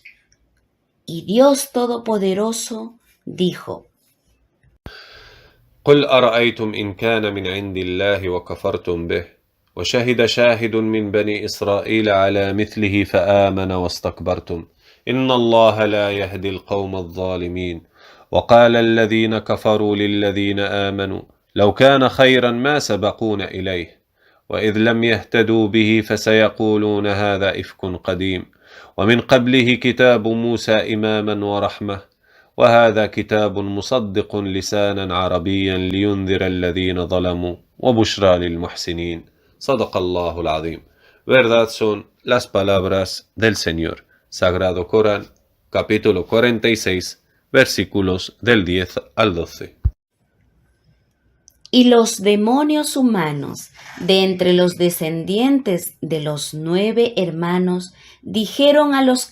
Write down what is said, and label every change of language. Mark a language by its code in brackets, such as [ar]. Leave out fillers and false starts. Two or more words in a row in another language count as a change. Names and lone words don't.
[es] Y Dios Todopoderoso dijo: [ar] قل أرأيتم إن كان من عند الله وكفرتم به وشهد شاهد من بني إسرائيل على مثله فآمن واستكبرتم إن الله لا يهدي القوم الظالمين وقال الذين كفروا للذين آمنوا لو كان خيرا ما سبقون إليه وإذ لم يهتدوا به فسيقولون هذا إفك قديم ومن قبله كتاب موسى إماما ورحمة وهذا كتاب مصدق لسانا عربيا لينذر الذين ظلموا وبشرى للمحسنين. صدق الله العظيم. [es] Verdad son las palabras del Señor. Sagrado Corán, capítulo 46, versículos del 10 al 12. Y los demonios humanos de entre los descendientes de los 9 hermanos dijeron a los